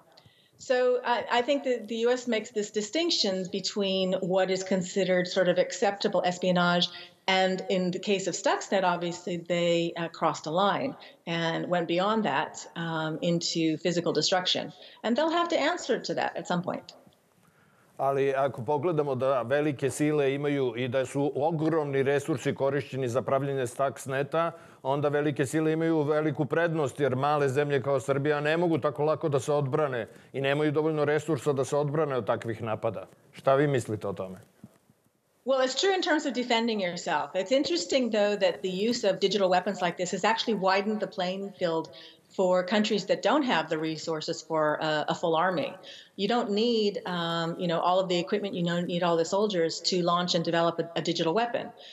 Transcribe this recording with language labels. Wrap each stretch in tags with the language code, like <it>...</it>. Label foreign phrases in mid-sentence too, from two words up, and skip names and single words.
<en>So I think that the U.S. makes this distinction between what is considered sort of acceptable espionage, and in the case of Stuxnet, obviously, they crossed a line and went beyond that into physical destruction. And they'll have to answer to that at some point.</en> <sr>Ali ako pogledamo da velike sile imaju i da su ogromni resursi korišćeni za pravljenje Stuxneta, onda velike sile imaju veliku prednost, jer male zemlje kao Srbija ne mogu tako lako da se odbrane i nemaju dovoljno resursa da se odbrane od takvih napada. Šta vi mislite o tome?</sr> <en>Well, it's true in terms of defending yourself. It's interesting, though, that the use of digital weapons like this has actually widened the playing field for countries that don't have the resources for a full army. You don't need, all of the equipment. You don't need all the soldiers to launch and develop a digital weapon.</en>